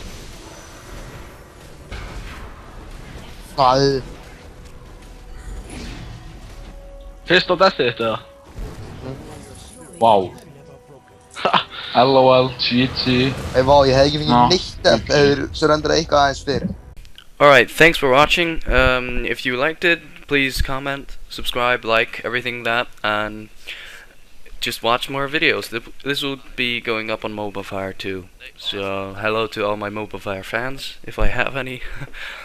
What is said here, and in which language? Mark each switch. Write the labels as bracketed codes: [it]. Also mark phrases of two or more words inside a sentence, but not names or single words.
[is] Æ, Fyrst á deathið þitt eða? [en] Wow. LOL, GG. [is] vá, ég hefði ekki fengið Já. neitt ef þeir surrendraði eitthvað aðeins fyrr. [en] Alright, thanks for watching. If you liked it, please comment, subscribe, like, everything that, and just watch more videos. This will be going up on Mobile Fire too. So, hello to all my Mobile Fire fans, if I have any.